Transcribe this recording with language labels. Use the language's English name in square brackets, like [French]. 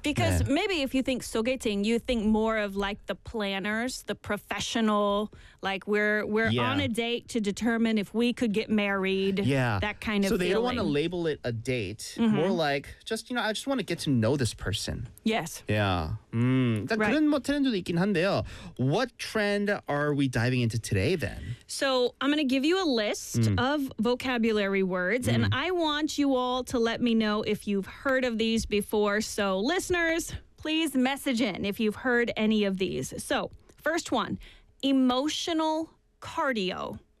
[English] Because maybe if you think 소개팅, you think more of like the planners, the professional, like we're on a date to determine if we could get married, that kind of thing. So they don't want to label it a date. More like, just, you know, I just want to get to know this person. Yes. Yeah. [Korean] 그런 뭐 트렌드도 있긴 한데요. [English] What trend are we diving into today then? So I'm going to give you a list of vocabulary words, and I want you all to let me know if you've heard of these before. So listeners, please message in if you've heard any of these. So first one, emotional cardio.